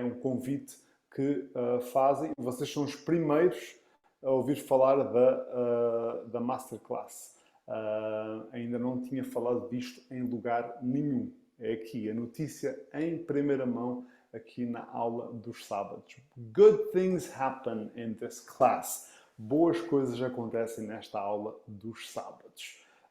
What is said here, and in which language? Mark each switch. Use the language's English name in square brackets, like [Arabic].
[Portuguese] É um convite que fazem. Vocês são os primeiros a ouvir falar da Masterclass. Ainda não tinha falado disto em lugar nenhum. É aqui a notícia em primeira mão, aqui na aula dos sábados. [English] Good things happen in this class. [Portuguese] Boas coisas acontecem nesta aula dos sábados.